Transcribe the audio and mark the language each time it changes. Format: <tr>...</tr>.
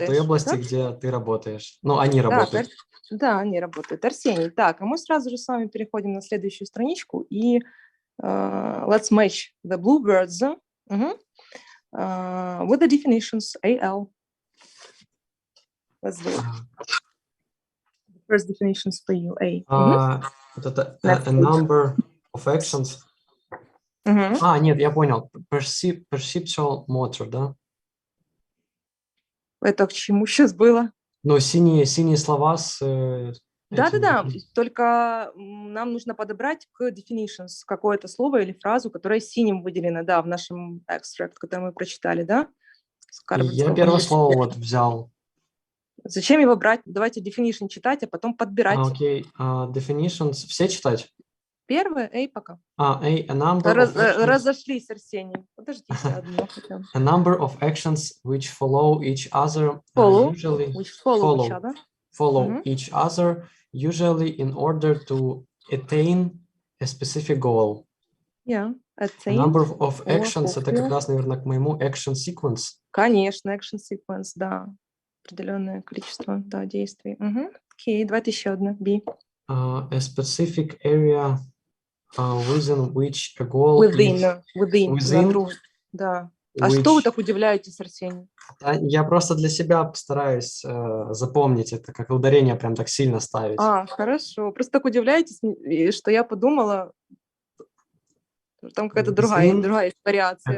<ru>В той области, где ты работаешь. Ну, они работают. Да, они работают. Арсений. Так, а мы сразу же с вами переходим на следующую страничку и</ru> <en>let's match the blue words with the definitions AL. Let's do it. The first definitions for you, A. A number of actions.</en> <ru>Нет, я понял.</ru> <en>Perceptual motor,</en> <ru>да? Это к чему сейчас было? Ну, синие слова с... Да. Только нам нужно подобрать к definitions какое-то слово или фразу, которая синим выделена, да, в нашем extract, который мы прочитали, да? Я первое слово вот взял. Зачем его брать? Давайте definition читать, а потом подбирать. Окей. Definitions все читать? Первое, A пока.</ru> <en>A number of actions.</en> <ru>Разошлись, Арсений. Подождите, одно хотя бы.</ru> <en>A number of actions which follow each other usually follow each other usually in order to attain a specific goal. Yeah, attain. A number of actions</en> <ru>это как раз, наверное, к моему</ru> <en>action sequence.</en> <ru>Конечно, action sequence, да. Определенное количество, да, действий. Окей, давайте еще одно. B.</ru> <en>A specific area within which a goal within.</en> <ru>Да. А что вы так удивляетесь, Арсений? Я просто для себя постараюсь запомнить это, как ударение прям так сильно ставить. Хорошо. Просто так удивляетесь, что я подумала, там какая-то другая вариация.</ru>